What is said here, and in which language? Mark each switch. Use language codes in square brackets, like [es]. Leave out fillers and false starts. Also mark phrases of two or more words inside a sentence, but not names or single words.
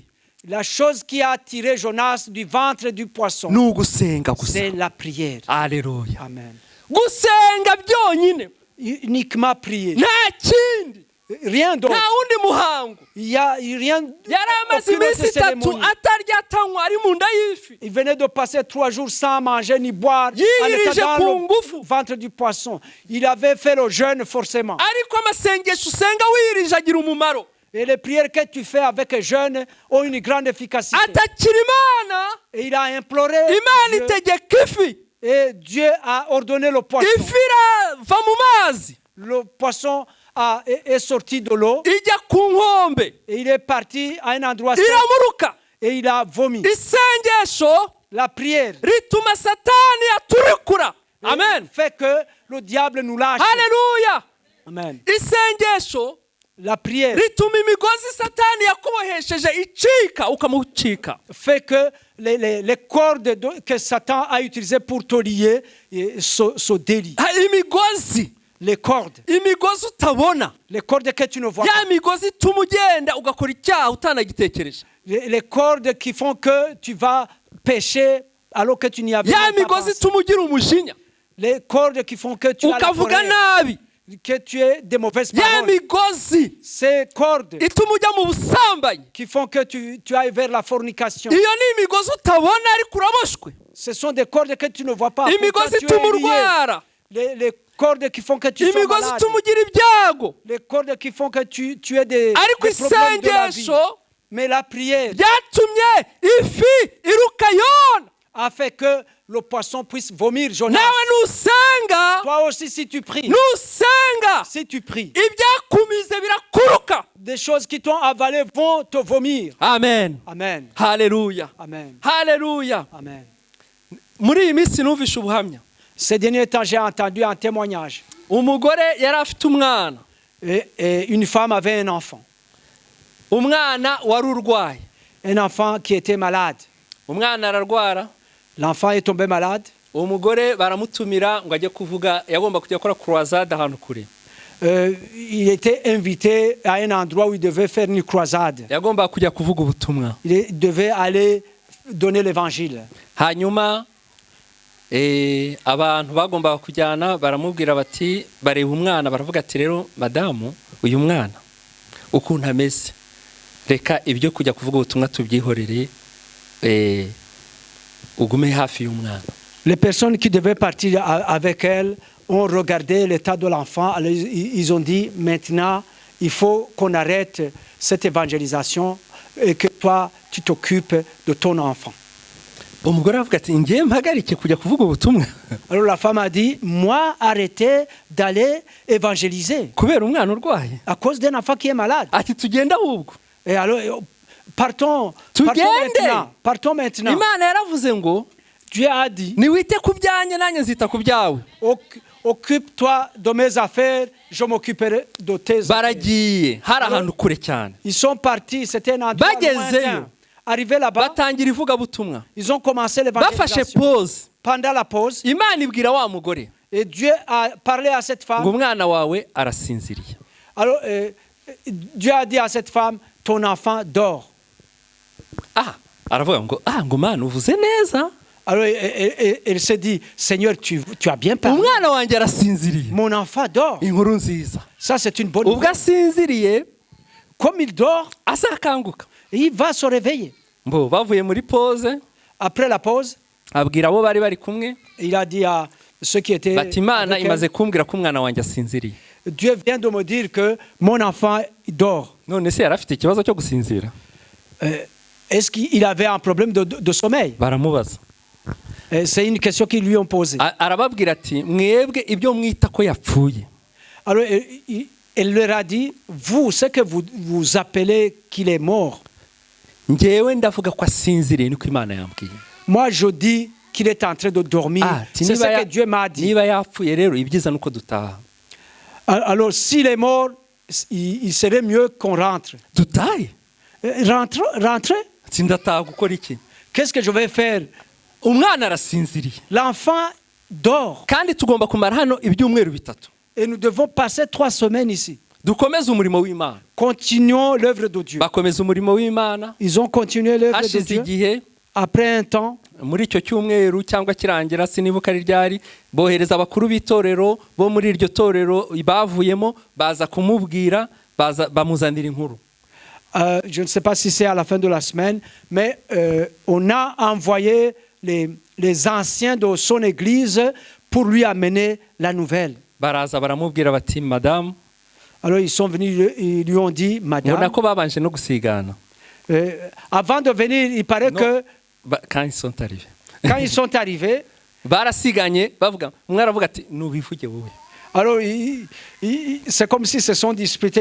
[fr] La chose qui a attiré Jonas du ventre du poisson, [rw] ni ugusenga [fr] c'est [rw] gusa. [fr] la prière. [rw] Haleluya, [fr] Amen. [rw] gusenga byonyine, [fr] Uniquement prier. [rw] nta kindi, [fr] Rien d'autre. [rw] nta wundi muhango. [fr] Il y a rien. [rw] Yari amaze [fr] Aucune autre [rw] iminsi itatu [fr] cérémonie. [rw] atarya atanywa ari mu nda y'ifi, [fr] Il venait de passer 3 jours sans manger ni boire. En [rw] Yirije [fr] étant [rw] ku [fr] dans [rw] ngufu. [fr] le ventre du poisson. Il avait fait le jeûne forcément. [rw] ariko amasengesho usenga wirije agira umumaro. [fr] Et les prières que tu fais avec le jeûne ont une grande efficacité. [rw] Atakira Imana, [fr] Et il a imploré. [rw] Imana [fr] Dieu, [rw] itegeka ifi, [fr] et Dieu a ordonné le poisson. [rw] ifi irava mu mazi [fr] Le poisson est sorti de l'eau. [rw] ijya ku nkombe, [fr] Et il est parti à un endroit sec. [rw] iramuruka. [fr] Et il a vomi. [rw] Isengesho [fr] La prière [rw] rituma satani aturikura. Amen, [fr] fait que le diable nous lâche. [rw] haleluya. [fr] Amen. [rw] Isengesho [fr] La prière [rw] rituma imigozi satani yakubohesheje icika ukamucika. [fr] fait que les cordes que Satan a utilisées pour te lier se délient. [rw] Imigozi, [fr] Les cordes [rw] utabona, [fr] que tu ne vois [rw] ya [fr] pas. [rw] migozi ituma ugenda ugakora icyaha utanagitekereje, [fr] Les cordes qui font que tu vas pécher alors que tu n'y avais [rw] ya [fr] même pas [rw] migozi [fr] pensé. [rw] ituma ugira umujinya [fr] Les cordes qui font que tu as la [rw] ukavuga [fr] colère, [rw] nabi, [fr] que tu aies des mauvaises [rw] ya [fr] paroles. [rw] migozi [fr] Ces cordes [rw] ituma ujya mu busambanyi. [fr] qui font que tu ailles vers la fornication. [rw] Iyo ni imigozi utabona ariko uraboshwe, [fr] Ce sont des cordes que tu ne vois pas. Pourtant, [rw] imigozi [fr] tu [rw] ituma [fr] es lié. [rw] urwara, [fr] Les cordes qui font que tu sois [rw] imigozi [fr] malade. [rw] ituma ugira ibyago. [fr] Les cordes qui font que tu aies des [rw] Ariko [fr] problèmes de la vie. [rw] isengesho [fr] Mais la prière [rw] ryatumye ifi iruka Yona. [fr] a fait que le poisson puisse vomir Jonas. [rw] Nawe nusenga, [fr] Toi aussi, si tu pries, [rw] nusenga, [fr] si tu pries, [rw] ibyakumize birakuruka. [fr] des choses qui t'ont avalé vont te vomir. [rw] Amen, [fr] Amen. [rw] haleluya, [fr] Amen. [rw] haleluya. [fr] Amen. [rw] Muri iyi minsi numvishe ubuhamya, [fr] Ces derniers temps, j'ai entendu un témoignage. [rw] umugore yari afite umwana, [fr] Et une femme avait un enfant. [rw] umwana wari urwaye, [fr] un enfant qui était malade. [rw] umwana ararwara, [fr] L'enfant est tombé malade. [rw] uwo mugore baramutumira ngo ajye kuvuga, yagomba kujya gukora croisade ahantu kure, [fr] Il était invité à un endroit où il devait faire une croisade. [rw] yagomba kujya kuvuga ubutumwa. [fr] Il devait aller donner l'évangile. [rw] Hanyuma abantu bagombaga kujyana baramubwira bati, bareba umwana baravuga ati, rero madamu, uyu mwana ukuntu ameze, reka ibyo kujya kuvuga ubutumwa tubyihorere, ugume hafi y'umwana. [fr] Les personnes qui devaient partir avec elle ont regardé l'état de l'enfant. Alors, ils ont dit, maintenant, il faut qu'on arrête cette évangélisation et que toi, tu t'occupes de ton enfant. [rw] Umugore aravuga ati, ngiye mpagarike kujya kuvuga ubutumwa [fr] Alors la femme a dit, moi, arrêtez d'aller évangéliser [rw] kubera umwana urwaye. [fr] à cause d'un enfant qui est malade. [rw] Ati tugende ahubwo. [fr] Et alors, partons [rw] Tugende. [fr] maintenant. Partons maintenant. [rw] Imana yaravuze ngo [fr] Dieu a dit, [rw] niwite ku byanjye nanjye nzita ku byawe. [fr] occupe-toi de mes affaires, je m'occuperai de tes affaires. [rw] Baragiye hari ahantu kure cyane, [fr] Ils sont partis, c'était un endroit [rw] Bagezeyo. [fr] lointain. Arrivés là-bas, [rw] batangira ivugabutumwa, [fr] ils ont commencé [rw] bafashe l'évangélisation. pause. [fr] Pendant la pause, [rw] Imana ibwira wa mugore [fr] et Dieu a parlé à cette [rw] ngo [fr] femme. [rw] umwana wawe arasinziriye. [fr] Alors, Dieu a dit à cette femme, ton enfant dort. [rw] Aravuga ngo mana uvuze neza, [fr] Alors, elle s'est dit, Seigneur, tu as bien parlé. [rw] umwana wanjye arasinziriye. [fr] Mon enfant dort. [rw] Inkuru nziza. [fr] Ça, c'est une bonne [rw] Ubwo [fr] nouvelle. [rw] asinziriye [fr] Comme il dort, [rw] azakanguka. [fr] il va se réveiller. [rw] Bavuye muri pause, [fr] Après la pause, [rw] abwira abo bari bari kumwe [fr] il a dit à ceux qui étaient [rw] bati, Imana [fr] avec [rw] imaze [fr] elle, [rw] kumbwira ko umwana wanjye asinziriye. [fr] Dieu vient de me dire que mon enfant dort. [rw] None se yari afite ikibazo cyo gusinzira? [fr] Est-ce qu'il avait un problème de sommeil? [rw] Baramubaza. [fr] C'est une question qu'ils lui ont posée. [rw] Arababwira ati, mwebwe ibyo mwita ko yapfuye, [fr] Alors, elle leur a dit, vous, ce que vous appelez qu'il est mort, [rw] njyewe ndavuga ko asinziriye, niko Imana yambwiye. [fr] moi je dis qu'il est en train de dormir. [rw] Ati, [fr] C'est ce que Dieu m'a dit. [rw] niba yapfuye rero ibyiza nuko dutaha. [fr] Alors, s'il est mort, il serait mieux qu'on rentre. [rw] Dutahe? [fr] Rentrer? [rw] Ati, ndataha gukora iki? [fr] Qu'est-ce que je vais faire? [rw] Umwana arasinziriye [fr] L'enfant dort. [rw] kandi tugomba kumara hano ibyumweru bitatu. [fr] Et nous devons passer 3 semaines ici. [rw] Dukomeze umurimo w'Imana. [fr] Continuons l'œuvre de Dieu. [rw] Bakomeza umurimo w'Imana. [fr] Ils ont continué l'œuvre de [rw] Hashize [fr] Dieu. [rw] igihe, [fr] Après un temps, [rw] muri icyo cyumweru cyangwa kirangira sinibuka ari ryari, bohereza abakuru b'itorero bo muri iryo torero bavuyemo, baza kumubwira, bamuzanira inkuru. [fr] je ne sais pas si c'est à la fin de la semaine, mais on a envoyé les anciens de son église pour lui amener la nouvelle. [rw] Baraza baramubwira bati, madame, [fr] Alors ils sont venus, ils lui ont dit, madame, [rw] ubona ko babanje no gusigana. [fr] avant de venir, il paraît que Quand ils sont arrivés, quand ils sont arrivés, [rw] barasiganye bavuga, umwe aravuga ati, nubivuge wowe. [fr] alors c'est comme s'ils se sont disputés.